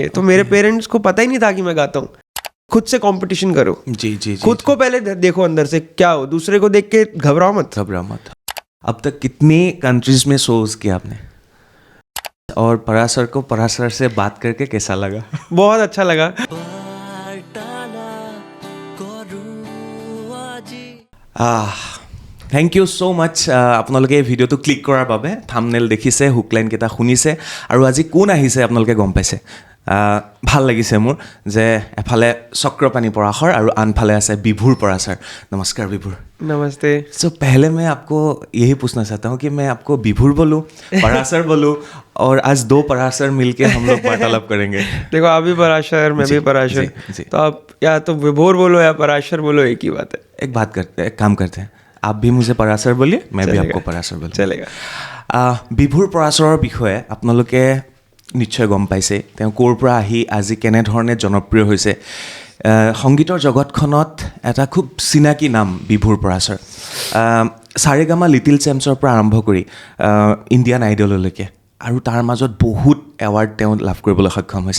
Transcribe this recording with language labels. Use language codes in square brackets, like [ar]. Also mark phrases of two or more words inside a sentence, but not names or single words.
[hi] तो मेरे पेरेंट्स को पता ही नहीं था कि मैं गाता हूँ. खुद से कंपटीशन करो. जी. खुद को पहले देखो अंदर से क्या हो, दूसरे को देख के घबराओ मत. अब तक कितनी कंट्रीज में शोज किया आपने? और पराशर को पराशर से बात करके कैसा लगा? बहुत अच्छा लगा. [en] Thank you so much. [as] আপোনালোকে এই ভিডিঅ'টো ক্লিক কৰাৰ বাবে থাম্বনেইল দেখিছে, হুকলাইনকেইটা শুনিছে, আৰু আজি কোন আহিছে আপোনালোকে গম পাইছে. ভাল লাগিছে মোৰ যে এফালে চক্ৰপাণি পৰাশৰ আৰু আনফালে আছে বিভুৰ পৰাশৰ. নমস্কাৰ বিভুৰ. [hi] नमस्ते. सो पहले मैं आपको यही पूछना चाहता हूँ कि मैं आपको विभुर बोलूँ, पराशर बोलूँ, और आज दो पराशर मिलके हम लोग वार्तालाप करेंगे. देखो आप भी पराशर, मैं भी पराशर, तो आप या तो विभोर बोलो या पराशर बोलो, एक ही बात है. एक काम करते हैं, आप भी मुझे पराशर बोलिए, मैं भी आपको पराशर बोलूँ. चलेगा. [as] विभुर পৰাশৰৰ বিষয়ে আপোনালোকে নিশ্চয় গম পাইছে তেওঁ ক'ৰ পৰা আহি আজি কেনেধৰণে জনপ্ৰিয় হৈছে. সংগীতৰ জগতখনত এটা খুব চিনাকি নাম বিভুৰ পৰাশৰ. সাৰেগামা লিটিল চেম্পছৰ পৰা আৰম্ভ কৰি ইণ্ডিয়ান আইডললৈকে, আৰু তাৰ মাজত বহুত এৱাৰ্ড তেওঁ লাভ কৰিবলৈ সক্ষম হৈছে.